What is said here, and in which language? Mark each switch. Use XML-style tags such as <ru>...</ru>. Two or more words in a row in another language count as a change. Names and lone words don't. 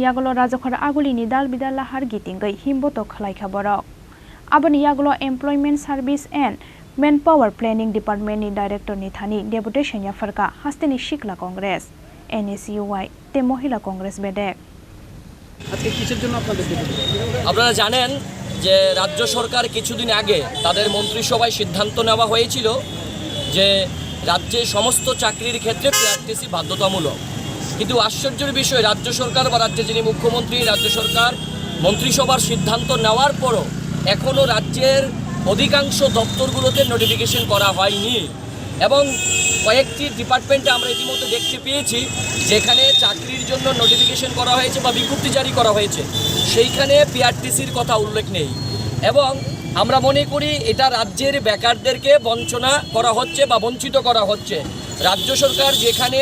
<trp>Yagolo Rajokhar Aguli ni Dal Bidal Lahar Gitingai Himboto Khlaikha Borok Aboni Yagolo Employment Service and Manpower Planning Department ni Director ni Thani Deputation yafarka hasteni Sikla Congress NSUI te Mahila Congress Bedek</trp> <bn>আজকে কিসের জন্য আপনাদের আপনারা জানেন যে রাজ্য সরকার কিছুদিন আগে তাদের মন্ত্রিসভায় সিদ্ধান্ত নেওয়া হয়েছিল যে রাজ্যে সমস্ত চাকরির ক্ষেত্রে PRTC বাধ্যতামূলক কিন্তু আশ্চর্যের বিষয় রাজ্য সরকার বা রাজ্যের যিনি মুখ্যমন্ত্রী রাজ্য সরকার মন্ত্রিসভার সিদ্ধান্ত নেওয়ার পরও এখনো রাজ্যের অধিকাংশ দপ্তরগুলোতে নোটিফিকেশন করা হয়নি এবং কয়েকটি ডিপার্টমেন্টে আমরা ইতিমধ্যে দেখতে পেয়েছি যেখানে চাকরির জন্য নোটিফিকেশন করা হয়েছে বা বিজ্ঞপ্তি জারি করা হয়েছে সেইখানে PRTCর কথা উল্লেখ নেই এবং আমরা মনে করি এটা রাজ্যের বেকারদেরকে বঞ্চনা করা হচ্ছে বা বঞ্চিত করা হচ্ছে রাজ্য সরকার যেখানে</bn>